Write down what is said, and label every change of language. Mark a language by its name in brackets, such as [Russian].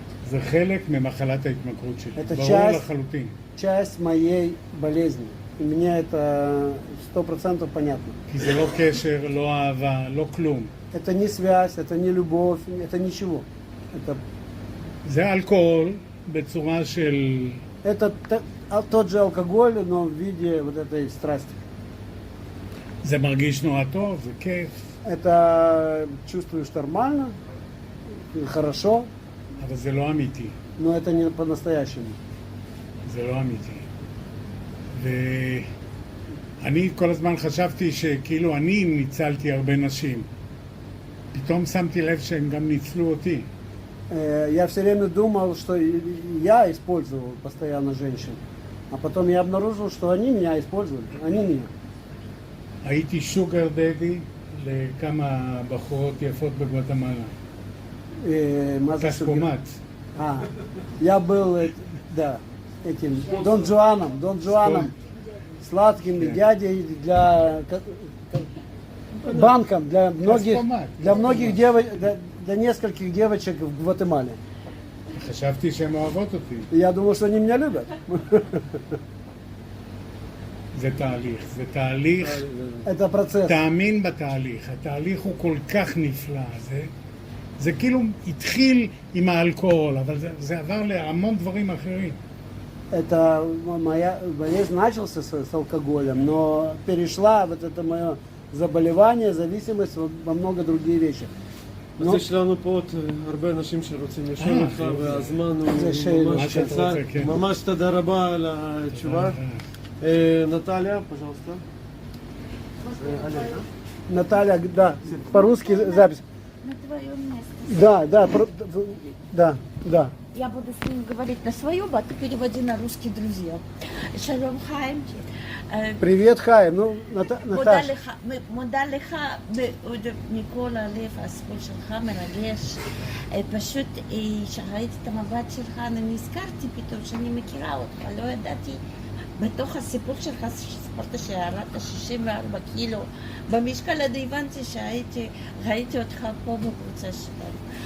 [Hebrew] זה חלק ממחלת ההתמכרות שלי, [Russian] Это [Hebrew] ברור [Russian] часть- [Hebrew] לחלוטין. [Russian] Часть моей болезни. И мне это 100% понятно. [Hebrew] כי זה לא קשר, לא אהבה, לא כלום. [Russian] Это не связь, это не любовь, это ничего. [Hebrew] זה אלכוהול בצורה של... [Russian] Это тот же алкоголь, но в виде вот этой страсти. [Hebrew] זה מרגיש נורא טוב, זה כיף, [Russian] Это чувствуешь нормально, хорошо, [Hebrew] אבל זה לא אמיתי. [Russian] но это не по-настоящему. [Hebrew] זה לא אמיתי. ואני כל הזמן חשבתי שכאילו אני ניצלתי הרבה נשים. פתאום שמתי לב שהם גם ניצלו אותי. [Russian] Я все время думал, что я использовал постоянно женщин. А потом я обнаружил, что они меня использовали, они меня. [Hebrew] הייתי שוגר דדי לכמה בחורות יפות בגואטמלה. מה זה שוגר? כספומט. [Russian] Я был, да, этим Дон Жуаном, сладким дядей для банком для многих девочек, для нескольких девочек в Гватемале. [Hebrew] חשבתי שהן אוהבות אותי. [Russian] И я думал, что они меня любят. [Hebrew] זה תהליך, זה תהליך. [Russian] Это процесс. [Hebrew] תאמין בתהליך, התהליך הוא כל כך נפלא. זה כאילו התחיל עם האלכוהול, אבל זה עבר להמון דברים אחרים. [Russian] Это моя болезнь начался с алкоголем, но перешла вот это мое заболевание, зависимость во много другие вещи. [Hebrew] אז יש לנו פה עוד הרבה אנשים שרוצים לשאול אותך, והזמן הוא זה שאלות. ממש מה שאתה קצר. רוצה, כן. ממש תודה רבה על התשובה. [Russian] נטליה, пожалуйста. Наталья, да, по-русски запись. На твоем месте. Да. Я буду с ним говорить на своем, а ты переводи на русский, друзья. Шалом Хайм. Привет, Хай. Ну, Наташа. [Hebrew] מודה לך מאוד מכל הלב, הסיפור שלך מרגש. פשוט כשראיתי את המבט שלך, אני נזכרתי פתאום שאני מכירה אותך, לא ידעתי. בתוך הסיפור שלך שסיפרת שירדת 64 קילו במשקל, עד הבנתי ראיתי אותך פה בקבוצה שלנו.